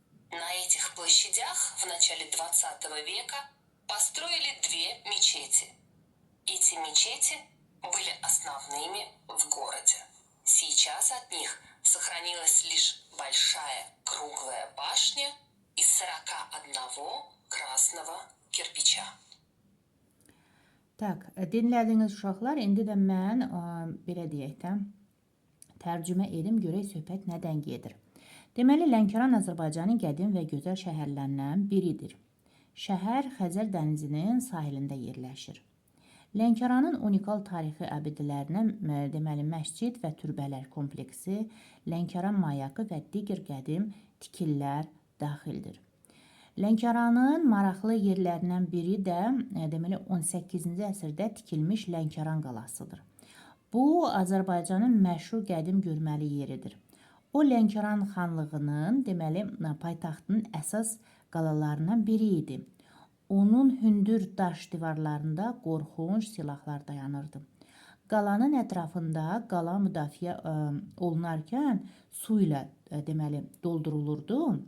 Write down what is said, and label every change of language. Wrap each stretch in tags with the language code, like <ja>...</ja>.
<ru>На этих площадях в начале 20 века построили две мечети. Эти мечети были основными в городе. Сейчас от них сохранилась лишь большая круглая башня из 41 красного кирпича.</ru> <az>Так, dinlədiyiniz uşaqlar, indi də mən belə deyək də tərcümə edim, görək söhbət nədən gedir. Deməli, Lənkəran Azərbaycanın qədim və gözəl şəhərlərindən biridir. Şəhər Xəzər dənizinin sahilində yerləşir. Lənkəranın unikal tarixi abidələrinə deməli məscid və türbələr kompleksi, Lənkəran mayakı və digər qədim tikillər daxildir. Lənkəranın maraqlı yerlərindən biri də deməli 18-ci əsrdə tikilmiş Lənkəran qalasıdır. Bu Azərbaycanın məşhur qədim görməli yeridir. O Lənkəran xanlığının deməli paytaxtının əsas qalalarından biri idi. Onun hündür daş divarlarında qorxunc silahlar dayanırdı. Qalanın ətrafında qala müdafiə olunarkən su ilə deməli doldurulurdu.</az>